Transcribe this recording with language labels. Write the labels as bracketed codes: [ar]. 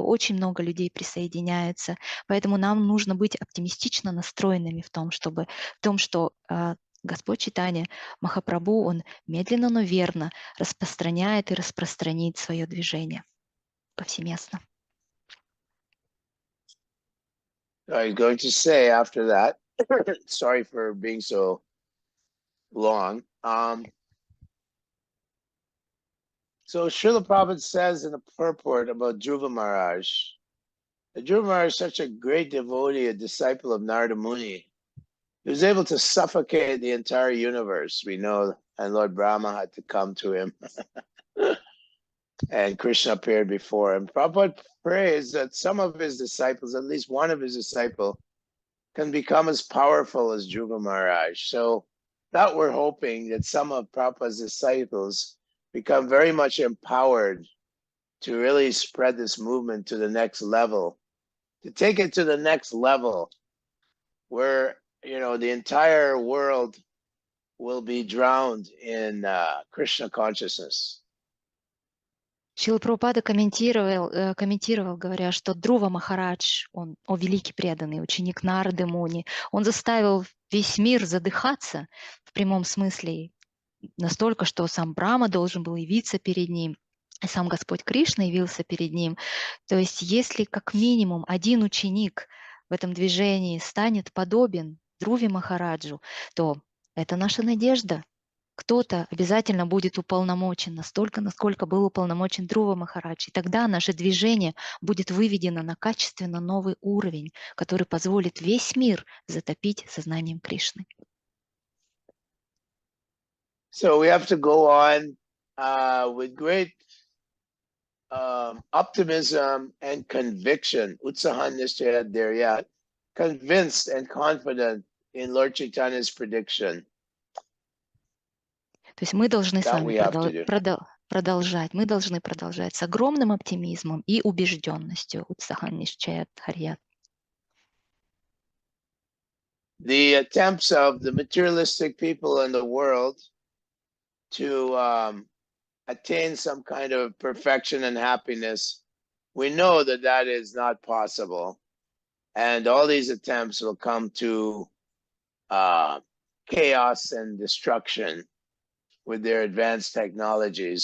[ru] Очень много людей присоединяется. Поэтому нам нужно быть оптимистично настроенными в том, что Господь Чайтанья Махапрабху, он медленно, но верно распространяет и распространит свое движение повсеместно. [en] I was going to say after that, sorry for being so long. So Srila Prabhupada says in the purport about Dhruva Maharaj, that Dhruva Maharaj is such a great devotee, a disciple of Narada Muni. He was able to suffocate the entire universe, we know, and Lord Brahma had to come to him. And Krishna appeared before him. Prabhupada prays that some of his disciples, at least one of his disciples, can become as powerful as Dhruva Maharaj. So that we're hoping that some of Prabhupada's disciples become very much empowered to really spread this movement to the next level, to take it to the next level where, you know, the entire world will be drowned in Krishna consciousness. [ru] Шрила Прабхупада комментировал, говоря, что Друва Махарадж, он великий преданный ученик Нарды Муни, он заставил весь мир задыхаться в прямом смысле настолько, что сам Брахма должен был явиться перед ним, и сам Господь Кришна явился перед ним. То есть если как минимум один ученик в этом движении станет подобен Друве Махараджу, то это наша надежда. Кто-то обязательно будет уполномочен настолько, насколько был уполномочен Друва Махарадж. И тогда наше движение будет выведено на качественно новый уровень, который позволит весь мир затопить сознанием Кришны. [en] So we have to go on with great optimism and conviction. [sa] Utsahan Nishchaya there yet. [en] Convinced and confident in Lord Chaitanya's prediction. [ru] То есть мы должны с [en] That [ru] вами [en] we have to do. [ru] продолжать. Мы должны продолжать с огромным оптимизмом и убежденностью. [sa] Утсахан Нишчаят Харьят. [en] The attempts of the materialistic people in the world to attain some kind of perfection and happiness, we know that that is not possible. And all these attempts will come to chaos and destruction with their advanced technologies.